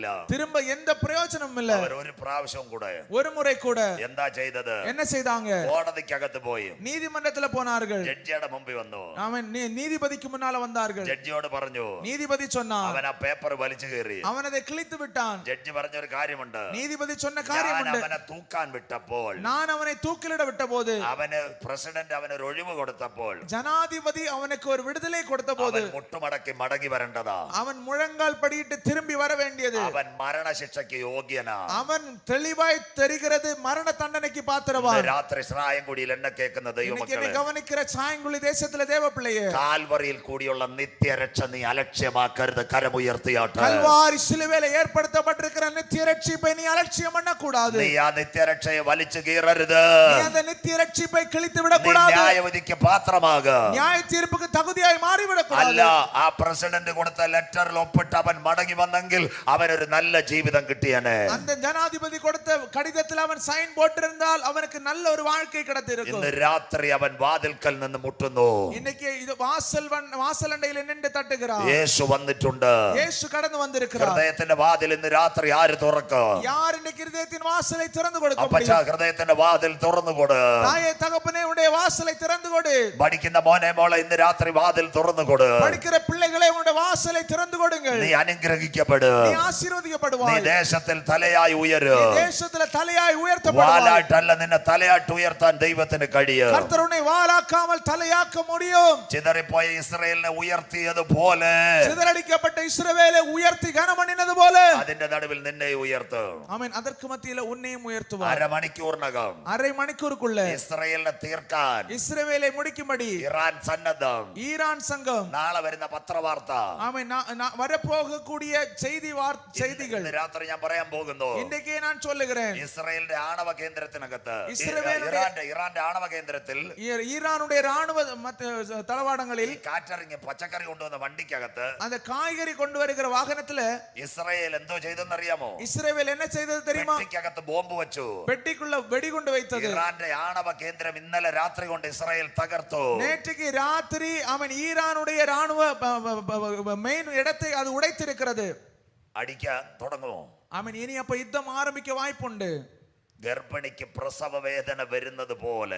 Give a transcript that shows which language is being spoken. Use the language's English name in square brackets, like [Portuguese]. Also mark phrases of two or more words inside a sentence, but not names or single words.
[Tamil] திரும்ப எந்த பிரயோஜனமும் இல்ல. [Malayalam] അവർ ഒരു പ്രാവശ്യം കൂടെ [Tamil] ஒரு முறை கூட [Malayalam] എന്താ ചെയ്തത്? [Tamil] என்ன செய்தாங்க? [Malayalam] കോടതിക്കകത്ത് പോയി [Tamil] நீதிமன்றத்துல போனார்கள். [Malayalam] ജഡ്ജിയുടെ മുമ്പിൽ വന്നു. [Tamil] அவன் நீதிபதிக்கு முன்னால வந்தார்கள். [Malayalam] ജഡ്ജിയോട് പറഞ്ഞു, [Tamil] நீதிபதி சொன்னான், [Malayalam] അവൻ ആ പേപ്പർ വലിച്ചു കീറി. [Tamil] அவன் அதை கிழித்து விட்டான். [Malayalam] ജഡ്ജി പറഞ്ഞൊരു കാര്യമുണ്ട്. [Tamil] நீதிபதி சொன்ன [Malayalam] ഞാൻ [Tamil] காரியமுண்டு. [Malayalam] അവനെ തൂക്കാൻ വിട്ടപ്പോൾ, [Tamil] நான் அவனை தூக்கிலிட விட்ட போது, [Malayalam] അവന് പ്രസിഡന്റ് അവനൊരു ഒഴിവ് കൊടുത്തപ്പോൾ, [Tamil] ஜனாதிபதி அவனுக்கு ஒரு விடுதலை கொடுத்த போது, [Malayalam] അവൻ മുട്ടുമടക്കി മടങ്ങി വരേണ്ടതാ. [Tamil] அவன் முழங்கால் படியிட்டு திரும்பி வர வேண்டியது. [Malayalam] അവൻ മരണശിക്ഷയ്ക്ക് യോഗ്യനാ. [Tamil] அவன் தெளிவாய் தெரிகிறது மரண தண்டனைக்கு பாத்திரவான். [Malayalam] രാത്രി ശ്രായംകുടിയിൽ എന്നെ കേൾക്കുന്ന ദൈവമക്കളെ, [Tamil] கவனிக்கிற சாயங்குழி தேசத்துல தேவ பிள்ளையே, [Malayalam] കാൽവറിയിൽ കൂടിയുള്ള നിത്യരക്ഷ നീ അലക്ഷ്യമാക്കരുത്. കരമുയർത്തിയാട്ടെ. [Tamil] கல்வாரி சிலுவையில ஏற்படுத்தப்பட்டிருக்கிற நித்திய ரட்சிப்பை நீ அலட்சியம் பண்ண கூடாது. [Malayalam] നീ ആ നിത്യരക്ഷയെ വലിച്ചു കീറരുത്. [Tamil] நீ அந்த நித்திய ரட்சிப்பை கிழித்து விட கூடாது. [Malayalam] ന്യായവിധിക്ക് പാത്രമാകുക. [Tamil] நியாய தீர்ப்புக்கு தகுதியாய் மாறி விட [Malayalam] അല്ല, [Tamil] கூடாது. [Malayalam] ആ പ്രസിഡന്റ് കൊടുത്ത ലെറ്ററിൽ ഒപ്പിട്ട് അവൻ മടങ്ങി വന്നെങ്കിൽ അവനൊരു നല്ല ജീവിതം കിട്ടിയനെ. [Tamil] அந்த ஜனாதிபதி கொடுத்த கடிதத்தில் அவன் சைன் போட்டிருந்தால் அவனுக்கு நல்ல ஒரு வாழ்க்கை கிடைத்திருக்கும். [Malayalam] ഇന്ന് രാത്രി അവൻ വാതിൽക്കൽ നിന്ന് മുട്ടുന്നു. [Tamil] இன்னைக்கு இது வாசலண்டையில் நின்று தட்டுகிறான். [Malayalam] യേശു വന്നിട്ടുണ്ട്. [Tamil] இயேசு கடந்து வந்திருக்கிறார். [Malayalam] ഹൃദയത്തിന്റെ വാതിൽ ഇന്ന് രാത്രി ആര് തുറക്കും? [Tamil] யார் இன்னைக்கு இதயத்தின் வாசலை திறந்து கொடுக்க [Malayalam] അപ്പച്ച, [Tamil] முடியும்? [Malayalam] ഹൃദയത്തിന്റെ വാതിൽ തുറന്നു കൊട്. [Tamil] தாயே தகப்பனே உடைய வாசலை திறந்து கொடு. [Malayalam] പഠിക്കുന്ന മോനെ മോളെ ഇന്ന് രാത്രി വാതിൽ തുറന്നു കൊട്. [Tamil] படிக்கிற பிள்ளைகளே உடைய வாசலை திறந்து கொடுங்கள். [Malayalam] നീ അനുഗ്രഹിക്കപ്പെട്. [Tamil] நீ ஆசீர்வதிக்கப்படுவாய். [Malayalam] നീ ദേശത്തിൽ തലയായി ഉയര്. [Tamil] நீ தேசத்துல தலையாய் உயர்த்தப்படுவாய். [Malayalam] വാലായിട്ടല്ല, നിന്നെ തലയായിട്ട് ഉയർത്താൻ ദൈവത്തിന് കഴിയും. [Tamil] கர்த்தர் உன்னை வாளாக்காமல் தலையாக்க முடியும். [Malayalam] ചിതറിപ്പോയ ഇസ്രായേലിനെ ഉയർത്തിയതുപോലെ, [Tamil] சிதறடிக்கப்பட்ட இஸ்ரவேலை உயர்த்தி கனமணினது போல, [Malayalam] അതിന്റെ നടുവിൽ നിന്നെ ഉയർത്തും. [Tamil] ஆமென். அதற்கு மத்தியில உன்னையும் உயர்த்துவார். [Malayalam] അരമണിക്കൂറിനകം [Tamil] அரை மணிக்கூருக்குள்ள [Malayalam] ഇസ്രായേലിനെ തീർക്കാൻ [Tamil] இஸ்ரவேலை முடிக்கும்படி [Malayalam] ഇറാൻ സന്നദ്ധം. [Tamil] ஈரான் சங்கம், [Malayalam] നാളെ വരുന്ന പത്രവാർത്ത, [Tamil] ஆமென், வரப்போகக்கூடிய செய்திகள் [Malayalam] ഇന്ന് രാത്രി ഞാൻ പറയാൻ പോകുന്നു. [Tamil] இன்றைக்கே நான் சொல்லுகிறேன். [Malayalam] ഇസ്രായേലിന്റെ ആണവ കേന്ദ്രത്തിനകത്ത്, ഇസ്രായേലിന്റെ ഇറാന്റെ ആണവ കേന്ദ്രത്തിൽ, [Tamil] ஈரானுடைய ராணுவ தளவாடங்களில் [Malayalam] കാറ്റിറങ്ങി പച്ചക്കറി കൊണ്ടുവന്ന വണ്ടിക്കകത്ത് [Tamil] அந்த காய்கறி கொண்டு வருகிற வாகனத்துல [Malayalam] ഇസ്രായേൽ എന്തോ ചെയ്തെന്നറിയാമോ? [Tamil] இஸ்ரவேல் என்ன செய்தது தெரியுமா? [Malayalam] പെട്ടിക്കകത്ത് ബോംബ് വെച്ചു. [Tamil] பெட்டிக்குள்ள வெடிகுண்டு வைத்தது. [Malayalam] ഇറാന്റെ ആണവ കേന്ദ്രം ഇന്നലെ രാത്രി കൊണ്ട് ഇസ്രായേൽ തകർത്തു. [Tamil] நேற்றுக்கு ராத்திரி அவன் ஈரானுடைய ராணுவ மெயின் இடத்தை அது உடைத்திருக்கிறது. [Malayalam] അടിക്കാൻ തുടങ്ങുമോ? [Tamil] அவன் இனி அப்ப யுத்தம் ஆரம்பிக்க வாய்ப்புண்டு. [Malayalam] ഗർഭിണിക്ക് പ്രസവ വേദന വരുന്നത് പോലെ,